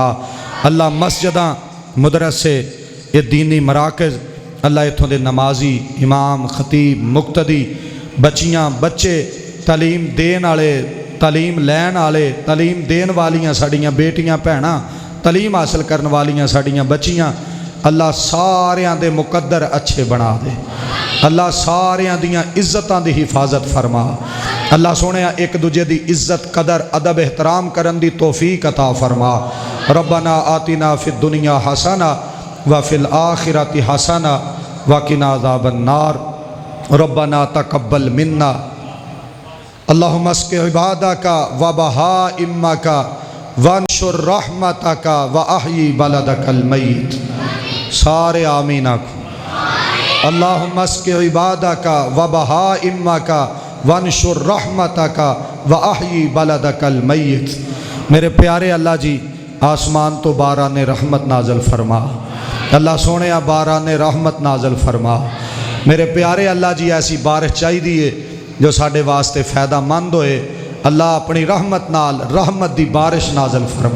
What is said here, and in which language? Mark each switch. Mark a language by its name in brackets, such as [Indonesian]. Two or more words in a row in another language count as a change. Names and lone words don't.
[Punjabi] ਅੱਲਾਹ ਮਸਜਿਦਾਂ ਮਦਰਸੇ ਯੇ ਦੀਨੀ ਮਰਾਕਜ਼ ਅੱਲਾਹ ਇੱਥੋਂ ਦੇ ਨਮਾਜ਼ੀ ਇਮਾਮ ਖ਼ਤੀਬ ਮੁਕਤਦੀ ਬੱਚੀਆਂ ਬੱਚੇ ਤਾਲੀਮ ਦੇਣ ਵਾਲੇ ਤਾਲੀਮ ਲੈਣ ਵਾਲੇ ਤਾਲੀਮ ਦੇਣ ਵਾਲੀਆਂ ਸਾਡੀਆਂ ਬੇਟੀਆਂ ਭੈਣਾਂ ਤਾਲੀਮ ਹਾਸਿਲ ਕਰਨ ਵਾਲੀਆਂ ਸਾਡੀਆਂ ਬੱਚੀਆਂ ਅੱਲਾਹ ਸਾਰੀਆਂ ਦੇ ਮੁਕੱਦਰ ਅੱਛੇ ਬਣਾ ਦੇ। ਅੱਲਾਹ ਸਾਰੀਆਂ ਦੀਆਂ ਇੱਜ਼ਤਾਂ ਦੀ ਹਿਫ਼ਾਜ਼ਤ ਫ਼ਰਮਾ। ਅੱਲਾਹ ਸੋਹਣੇ ਇੱਕ ਦੂਜੇ ਦੀ ਇੱਜ਼ਤ ਕਦਰ ਅਦਬ ਏਹਤਰਾਮ ਕਰਨ ਦੀ ਤੌਫ਼ੀਕ ਅਤਾ ਫ਼ਰਮਾ। [Arabic] ربنا آتنا في الدنيا حسنة وفي الآخرة حسنة وقنا عذاب النار. ربنا تقبل منا اللهم اسق عبادك وبهائمك وانشر رحمتك وأحي بلدك الميت. [Punjabi] ਸਾਰੇ ਆਮੀਨ ਆਖੋ। [Arabic] اللهم اسق عبادك وبهائمك وانشر رحمتك وأحي بلدك الميت. [Punjabi] ਮੇਰੇ ਪਿਆਰੇ ਅੱਲਾਹ ਜੀ ਅਸਮਾਨ ਤੋਂ ਬਾਰਾਨੇ ਰਹਿਮਤ ਨਾਜ਼ਲ ਫ਼ਰਮਾ। ਅੱਲਾਹ ਸੋਹਣੇ ਬਾਰਾਨੇ ਰਹਿਮਤ ਨਾਜ਼ਲ ਫ਼ਰਮਾ। ਮੇਰੇ ਪਿਆਰੇ ਅੱਲਾਹ ਜੀ ਐਸੀ ਬਾਰਿਸ਼ ਚਾਹੀਦੀ ਜੋ ਸਾਡੇ ਵਾਸਤੇ ਫ਼ਾਇਦੇਮੰਦ ਹੋਏ। ਅੱਲਾਹ ਆਪਣੀ ਰਹਿਮਤ ਨਾਲ ਰਹਿਮਤ ਦੀ ਬਾਰਿਸ਼ ਨਾਜ਼ਲ ਫ਼ਰਮਾ।